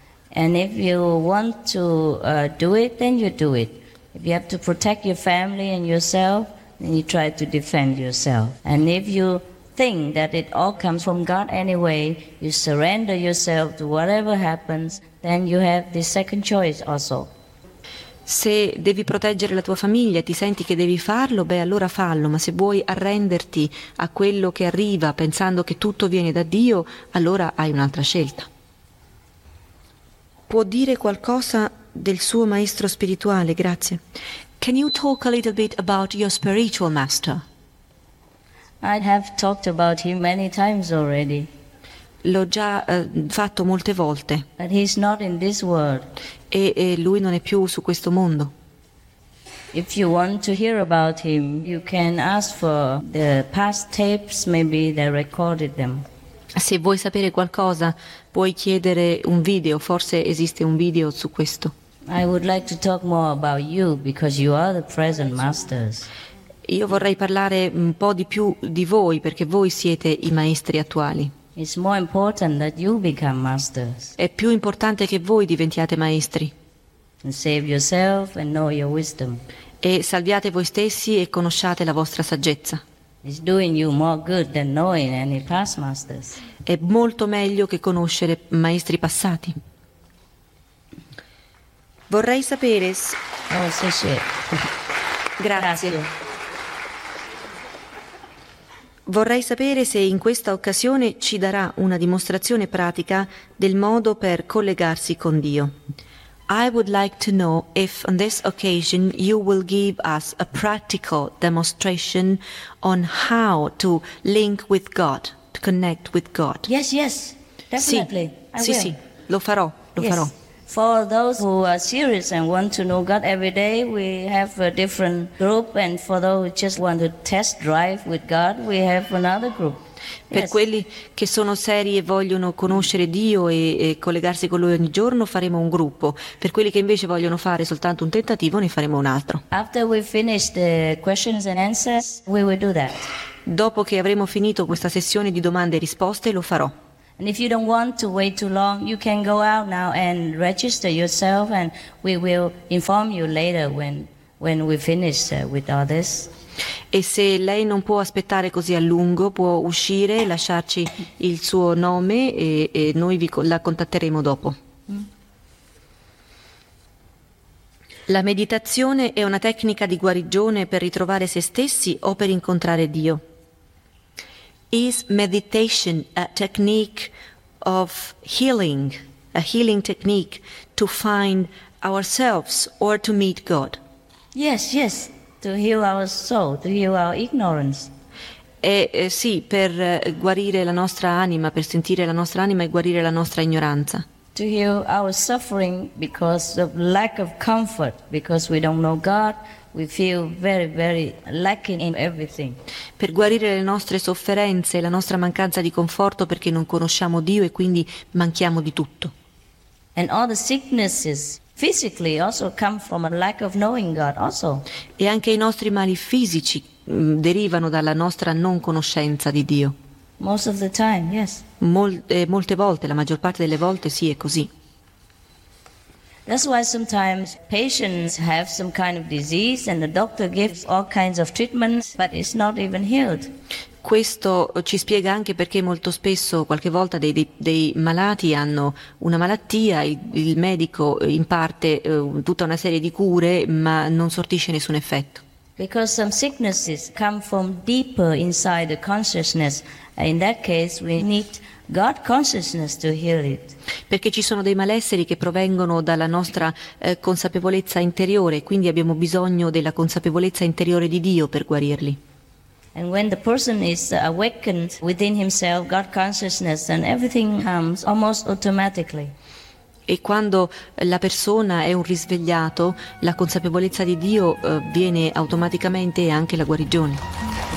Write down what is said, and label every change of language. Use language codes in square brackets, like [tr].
[en] And if you want to do it, then you do it. If you have to protect your family and yourself, and you try to defend yourself. And if you think that it all comes from God anyway, you surrender yourself to whatever happens, then you have the second choice also. [it] Se devi proteggere la tua famiglia e ti senti che devi farlo, beh allora fallo, ma se vuoi arrenderti a quello che arriva pensando che tutto viene da Dio, allora hai un'altra scelta. Può dire qualcosa del suo maestro spirituale, grazie. [en] Can you talk a little bit about your spiritual master? I have talked about him many times already. [it] L'ho già fatto molte volte. [en] But he's not in this world. [it] E lui non è più su questo mondo. [en] If you want to hear about him, you can ask for the past tapes, maybe they recorded them. [it] Se vuoi sapere qualcosa, puoi chiedere un video, forse esiste un video su questo. [en] I would like to talk more about you because you are the present masters. [it] Io vorrei parlare un po' di più di voi perché voi siete i maestri attuali. [en] It's more important that you become masters. [it] È più importante che voi diventiate maestri. [en] And save yourself and know your wisdom. [it] E salviate voi stessi e conosciate la vostra saggezza. [en] It's doing you more good than knowing any past masters. [it] È molto meglio che conoscere maestri passati. Vorrei sapere. Oh, sì, sì. Grazie. Vorrei sapere se in questa occasione ci darà una dimostrazione pratica del modo per collegarsi con Dio. [en] I would like to know if on this occasion you will give us a practical demonstration on how to link with God, to connect with God. Yes, yes, definitely. [it] Sì, sì, lo farò, lo [en] yes. [it] farò. [en] For those who are serious and want to know God every day, we have a different group, and for those who just want to test drive with God, we have another group. [it] Per [en] yes. [it] quelli che sono seri e vogliono conoscere Dio e collegarsi con Lui ogni giorno, faremo un gruppo. Per quelli che invece vogliono fare soltanto un tentativo, ne faremo un altro. [en] After we finish the questions and answers, we will do that. [it] Dopo che avremo finito questa sessione di domande e risposte, lo farò. [en] And if you don't want to wait too long, you can go out now and register yourself, and we will inform you later when we finish with others. [it] E se lei non può aspettare così a lungo, può uscire, lasciarci il suo nome e noi la contatteremo dopo. La meditazione è una tecnica di guarigione per ritrovare se stessi o per incontrare Dio. [en] Is meditation a technique of healing, a healing technique to find ourselves or to meet God? Yes, yes, to heal our soul, to heal our ignorance. [it] Sì, per guarire la nostra anima, per sentire la nostra anima e guarire la nostra ignoranza. [en] To heal our suffering because of lack of comfort, because we don't know God. We feel very, very lacking in everything. [it] Per guarire le nostre sofferenze, la nostra mancanza di conforto perché non conosciamo Dio e quindi manchiamo di tutto. [en] And all the sicknesses physically also come from a lack of knowing God also. [it] E anche i nostri mali fisici derivano dalla nostra non conoscenza di Dio. [en] Most of the time, yes. [it] Molte volte, la maggior parte delle volte sì, è così. [en] That's why sometimes patients have some kind of disease and the doctor gives all kinds of treatments, but it's not even healed. [it] Questo ci spiega anche perché molto spesso, qualche volta, dei malati hanno una malattia, il medico imparte tutta una serie di cure, ma non sortisce nessun effetto. [en] Because some sicknesses come from deeper inside the consciousness, and in that case we need God consciousness to heal it. [it] Perché ci sono dei malesseri che provengono dalla nostra consapevolezza interiore, quindi abbiamo bisogno della consapevolezza interiore di Dio per guarirli. [en] And when the person is awakened within himself, God consciousness, then everything comes almost automatically. [it] E quando la persona è un risvegliato, la consapevolezza di Dio viene automaticamente e anche la guarigione. Mm-hmm.